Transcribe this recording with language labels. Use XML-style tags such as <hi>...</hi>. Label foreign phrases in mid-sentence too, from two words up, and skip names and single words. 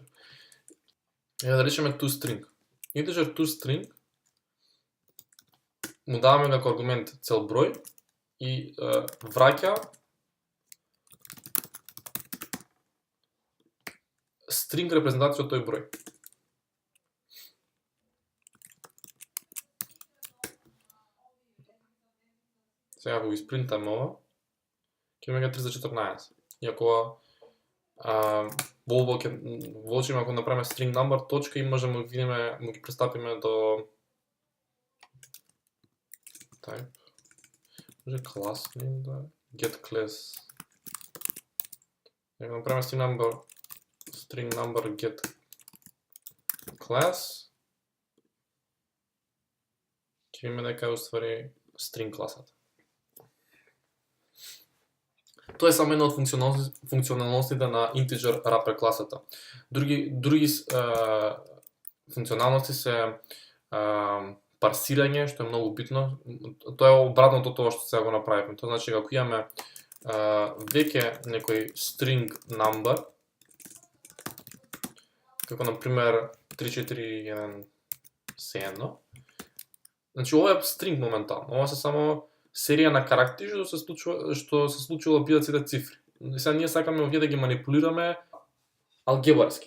<mk>Да речеме toString. Integer toString му даваме како аргумент цел број и враќа string репрезентација од тој број. Сега го испринтаме ова, ќе имаме 314. Иако во очима ако направиме</mk> <en>string number</en> <mk>точка и можеме да видиме, му ги пристапиме до type. Може</mk> <en>class name</en> <mk>да</mk> <en>get class.</en> <mk>Ако направиме</mk> <en>string number get class,</en> <mk>ќе видиме дека е уствари string класата. Тоа е само една од функционалностите на</mk> <en>integer wrapper</en> <mk>класата. Други функционалности се парсирање, што е многу битно. Тоа е обратното тоа што сега го направивме. Тоа значи ако имаме веќе некој</mk> <en>string number,</en> <mk>како на пример 34171, значи ова е string моментално. Ова се само серија на карактери што се случило бидат сите цифри. Сега ние сакаме овие да ги манипулираме алгебарски.</mk>